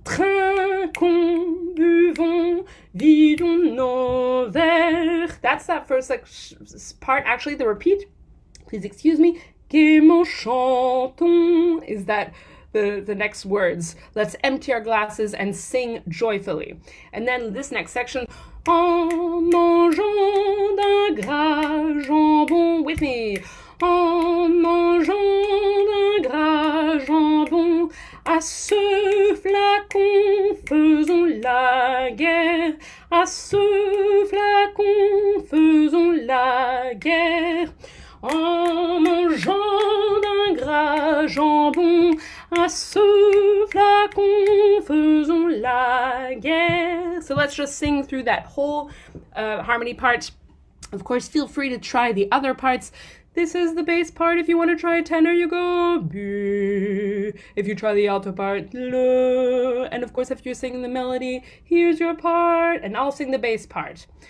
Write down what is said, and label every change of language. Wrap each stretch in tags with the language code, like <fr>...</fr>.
<fr>Trinquons, buvons, vidons nos verres.</fr> <en>That's that first part. Actually, the repeat. Please excuse me.</en> <fr>Gaiement chantons</fr> <en>is that the next words. Let's empty our glasses and sing joyfully. And then this next section.</en> <fr>En mangeant d'un gras jambon.</fr> <en>With me.</en> <fr>En mangeant d'un gras jambon. À ce flacon faisons la guerre. À ce flacon faisons la guerre. En mangeant d'un gras jambon, à ce flacon faisons la guerre.</fr> <en>So let's just sing through that whole harmony part. Of course, feel free to try the other parts. This is the bass part. If you want to try tenor, you go B. If you try the alto part, Le. And of course, if you're singing the melody, here's your part. And I'll sing the bass part.</en>